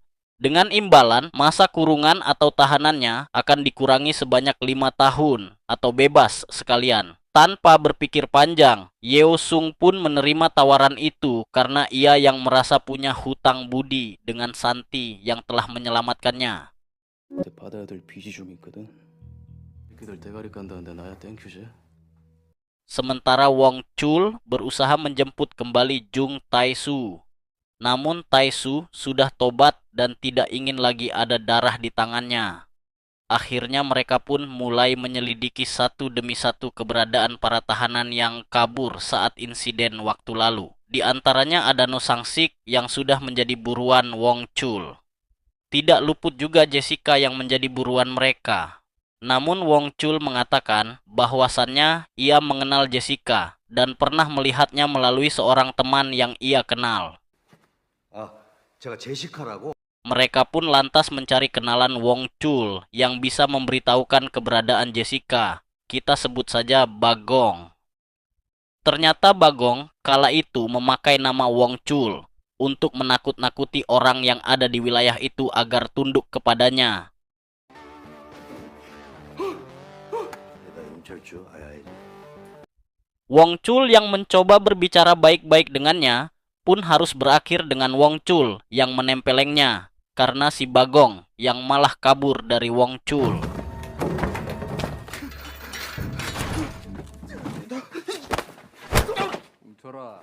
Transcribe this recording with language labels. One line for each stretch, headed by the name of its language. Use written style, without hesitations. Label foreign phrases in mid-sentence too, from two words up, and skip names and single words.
Indonesian: Dengan imbalan, masa kurungan atau tahanannya akan dikurangi sebanyak 5 tahun atau bebas sekalian. Tanpa berpikir panjang, Yeosung pun menerima tawaran itu karena ia yang merasa punya hutang budi dengan Santi yang telah menyelamatkannya.
Korean: 이제 받아야 될 빚이 좀 있거든. 새끼들 대가리 깐다는데 나야 땡큐지.
Indonesian: Sementara Wong Chul berusaha menjemput kembali Jung Tae-su. Namun Tae-su sudah tobat dan tidak ingin lagi ada darah di tangannya. Akhirnya mereka pun mulai menyelidiki satu demi satu keberadaan para tahanan yang kabur saat insiden waktu lalu. Di antaranya ada Noh Sang-sik yang sudah menjadi buruan Wong Chul. Tidak luput juga Jessica yang menjadi buruan mereka. Namun Wong Chul mengatakan bahwasannya ia mengenal Jessica dan pernah melihatnya melalui seorang teman yang ia kenal.
Korean: 제가 제시카라고.
Indonesian: Mereka pun lantas mencari kenalan Wong Chul yang bisa memberitahukan keberadaan Jessica. Kita sebut saja Bagong. Ternyata Bagong kala itu memakai nama Wong Chul untuk menakut-nakuti orang yang ada di wilayah itu agar tunduk kepadanya.
Korean: 내가 임철주 아야이.
Indonesian: Wong Chul yang mencoba berbicara baik-baik dengannya pun harus berakhir dengan Wong Chul yang menempelengnya karena si Bagong yang malah kabur dari Wong Chul.
Korean: 뭉쳐라.